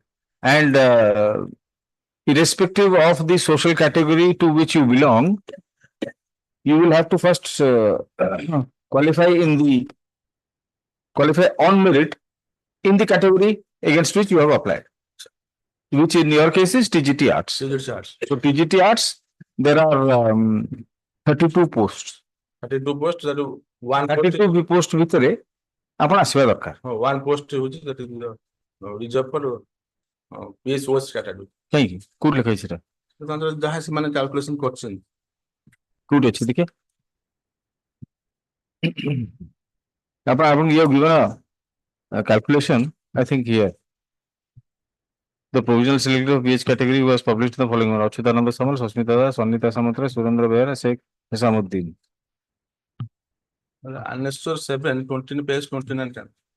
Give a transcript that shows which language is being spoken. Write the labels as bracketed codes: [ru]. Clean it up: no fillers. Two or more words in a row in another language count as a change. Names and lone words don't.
[en] And irrespective of the social category to which you belong, you will have to first qualify on merit in the category against which you have applied, which in your case is TGT Arts. Civil charge. So TGT Arts, there are 32 posts. 32 posts, that is one post. [or] 32 post ଭିତରେ ଆପଣ ଆସିବା ଦରକାର. [en] One post which that is the reserved for PSOS category. [or] କାହିଁକି କୋଉଠି ଲେଖା ହେଇଛି ସେଟା ତାଙ୍କର ଯାହା ସେମାନେ calculation କରିଛନ୍ତି. କୋଉଠି ଅଛି ଦେଖେ ଆପଣ [en] you have given a calculation I think here the provisional selected of PH category was published in the following order Achyutananda Samal, Sasmita Das, Sanita Samatra, Surendra Behera, Sheikh Hisamuddin. Annexure 7, 20 page 29 10.